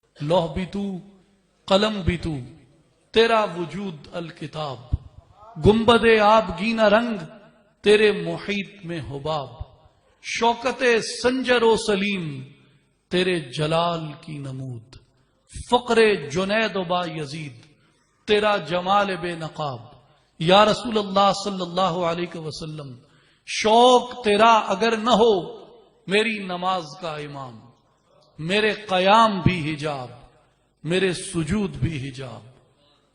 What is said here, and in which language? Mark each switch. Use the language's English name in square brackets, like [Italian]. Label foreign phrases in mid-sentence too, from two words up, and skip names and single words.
[Urdu] لوح بھی تو، قلم بھی تو، تیرا وجود الکتاب، گنبد آبگینہ رنگ تیرے محیط میں حباب، شوکت سنجر و سلیم تیرے جلال کی نمود، فقر جنید و با یزید تیرا جمال بے نقاب۔ [Arabic] یا رسول اللہ صلی اللہ علیہ وسلم، [Urdu] شوق تیرا اگر نہ ہو میری نماز کا امام، میرے قیام بھی حجاب، میرے سجود بھی حجاب۔